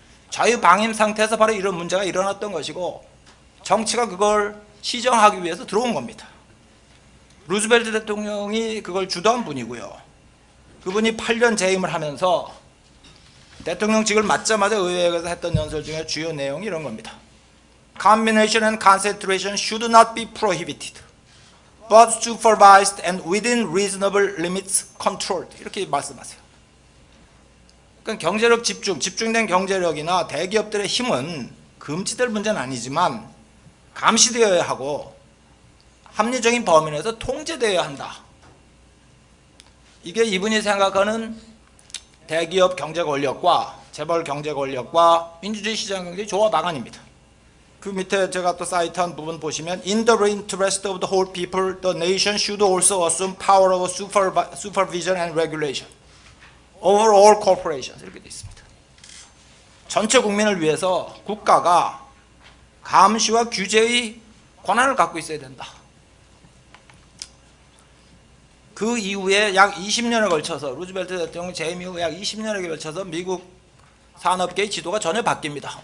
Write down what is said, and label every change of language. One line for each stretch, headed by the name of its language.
Korean: 자유방임 상태에서 바로 이런 문제가 일어났던 것이고 정치가 그걸 시정하기 위해서 들어온 겁니다. 루즈벨트 대통령이 그걸 주도한 분이고요. 그분이 8년 재임을 하면서 대통령직을 맡자마자 의회에서 했던 연설 중에 주요 내용이 이런 겁니다.
English: Combination and concentration should not be prohibited, but supervised and within reasonable limits controlled.
Korean: 이렇게 말씀하세요. 그러니까 경제력 집중된 경제력이나 대기업들의 힘은 금지될 문제는 아니지만 감시되어야 하고 합리적인 범위 내에서 통제되어야 한다. 이게 이분이 생각하는 대기업 경제 권력과 재벌 경제 권력과 민주주의 시장 경제의 조화 방안입니다. 그 밑에 제가 또 사이트한 부분 보시면
English: In the interest of the whole people, the nation should also assume power of supervision and regulation over all corporations.
Korean: 이렇게 되어 있습니다. 전체 국민을 위해서 국가가 감시와 규제의 권한을 갖고 있어야 된다. 그 이후에 약 20년에 걸쳐서 루즈벨트 대통령 재임 이후 약 20년에 걸쳐서 미국 산업계의 지도가 전혀 바뀝니다.